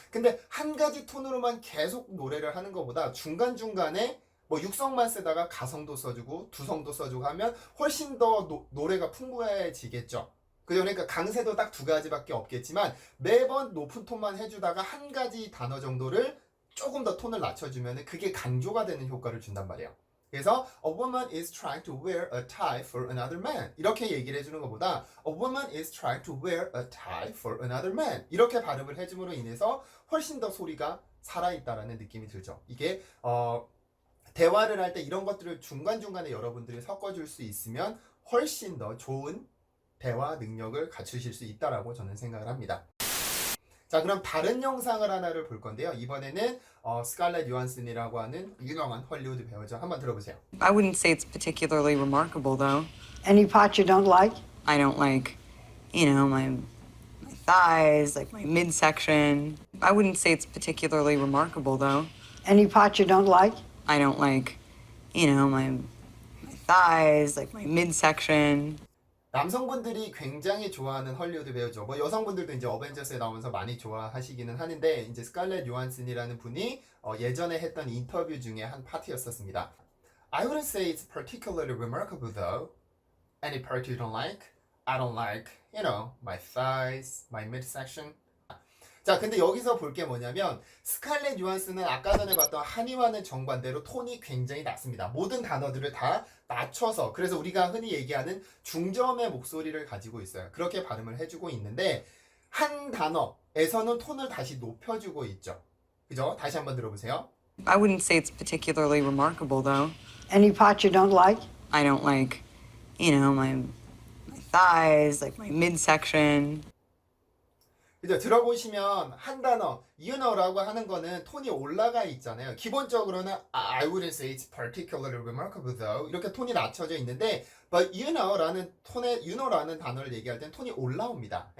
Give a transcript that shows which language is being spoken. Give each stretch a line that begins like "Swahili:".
Korean: 근데 한 가지 톤으로만 계속 노래를 하는 것보다 중간중간에 뭐 육성만 쓰다가 가성도 써주고 두성도 써주고 하면 훨씬 더 노래가 풍부해지겠죠. 그러니까 강세도 딱 두 가지밖에 없겠지만 매번 높은 톤만 해주다가 한 가지 단어 정도를 조금 더 톤을 낮춰주면 그게 강조가 되는 효과를 준단 말이에요. 그래서
English: A woman is trying to wear a tie for another man
Korean: 이렇게 얘기를 해주는 것보다
English: A woman is trying to wear a tie for another man
Korean: 이렇게 발음을 해줌으로 인해서 훨씬 더 소리가 살아있다라는 느낌이 들죠. 이게 대화를 할 때 이런 것들을 중간중간에 여러분들이 섞어줄 수 있으면 훨씬 더 좋은 대화 능력을 갖추실 수 있다라고 저는 생각을 합니다. 자, 그럼 다른 영상을 하나를 볼 건데요. 이번에는 스칼렛 요한슨이라고 하는 유명한 헐리우드 배우죠. 한번 들어보세요.
English: I wouldn't say it's particularly remarkable, though. Any part you don't like? I don't like, my thighs, like my midsection. I wouldn't say it's particularly remarkable, though. Any part you don't like? I don't like, my thighs, like my midsection.
Korean: 남성분들이 굉장히 좋아하는 헐리우드 배우죠. 뭐 여성분들도 이제 어벤져스에 나오면서 많이 좋아하시기는 하는데 이제 스칼렛 요한슨이라는 분이 예전에 했던 인터뷰 중에 한 파트였었습니다.
English: I wouldn't say it's particularly remarkable though. Any part you don't like? I don't like, my thighs, my midsection.
Korean: 자, 근데 여기서 볼 게 뭐냐면 스칼렛 요한슨은 아까 전에 봤던 한이와는 정반대로 톤이 굉장히 낮습니다. 모든 단어들을 다 낮춰서 그래서 우리가 흔히 얘기하는 중저음의 목소리를 가지고 있어요. 그렇게 발음을 해주고 있는데 한 단어에서는 톤을 다시 높여주고 있죠. 그죠? 다시 한번 들어보세요.
English: I wouldn't say it's particularly remarkable, though. Any part you don't like? I don't like, my thighs, like my midsection.
Korean: 그죠? 들어보시면 한 단어, 라고 하는 거는 톤이 올라가 있잖아요. 기본적으로는
English: I wouldn't say it's particularly remarkable though
Korean: 이렇게 톤이 낮춰져 있는데 but 라는 톤의 라는 단어를 얘기할 땐 톤이 올라옵니다.